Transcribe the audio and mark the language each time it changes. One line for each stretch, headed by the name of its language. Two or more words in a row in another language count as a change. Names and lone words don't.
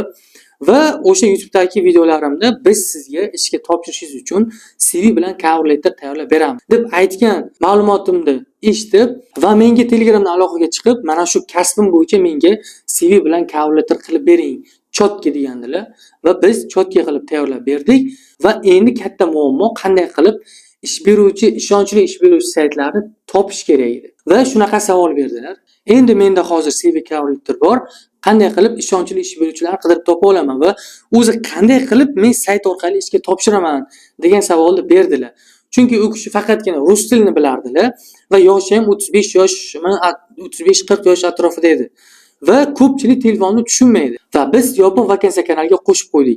Uzbek: Va o'sha YouTube'dagi videolarimda biz sizga ishga topshirishingiz uchun CV bilan
English: cover letter
Uzbek: tayyorlab beramiz deb aytgan ma'lumotimni eshitib va menga Telegramdan aloqaga chiqib, mana shu kasbim bo'yicha menga CV bilan
English: cover letter
Uzbek: qilib bering, chotki degandilar va biz chotki qilib tayyorlab berdik va endi katta muammo qanday qilib ish beruvchi, ishonchli ish beruvchi saytlarni topish kerak edi. Va shunaqa savol berdilar. Endi menda hozir
English: CV cover letter
Uzbek: bor. Qanday qilib ishonchli ish beruvchilarni qidirib topa olaman va o'zi qanday qilib men sayt orqali ishga topshiraman degan savolni berdilar. Chunki u kishi faqatgina rus tilini bilardilar va yoshi ham 35 yoshmi, 35-40 yosh atrofida edi. Va ko'pchilik telefonni tushunmaydi. Va biz yopiq vakansiya kanaliga qo'shib qo'ydik.